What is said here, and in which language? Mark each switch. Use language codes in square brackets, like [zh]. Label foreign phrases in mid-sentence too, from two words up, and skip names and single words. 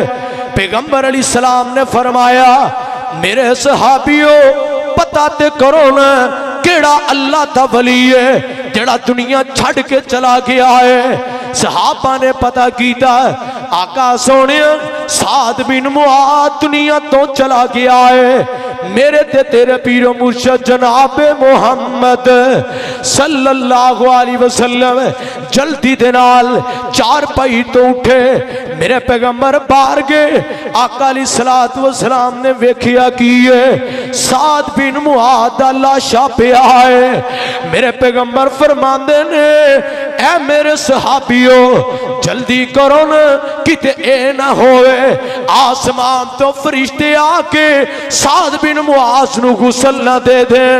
[pa] پیغمبر [ar] عليه السلام [pa] نے فرمایا میرے صحابیو پتہ تے کرو نا کیڑا اللہ دا ولی ہے جیڑا دنیا چھڈ کے چلا گیا ہے. صحابہ نے پتہ کیا، آقا سونے سعد بن معاذ دنیا توں چلا گیا ہے. میرے تے تیرے پیر و مرشد جناب محمد [ar] صلى الله عليه وسلم [pa] جلدی دے نال چار پائی توں اٹھے. میرے پیغمبر باہر گئے. آقا [ar] عليه الصلاة والسلام [pa] نے ویکھیا کی ہے سعد بن معاذ دا لاشہ پیا ہے. میرے پیغمبر فرماندے نے اے میرے صحابیو جلدی کرو نہ کتے اے نہ ہووے آسمان توں فرشتے آکے سعد بن معاذ نوں غسل نہ دے دین.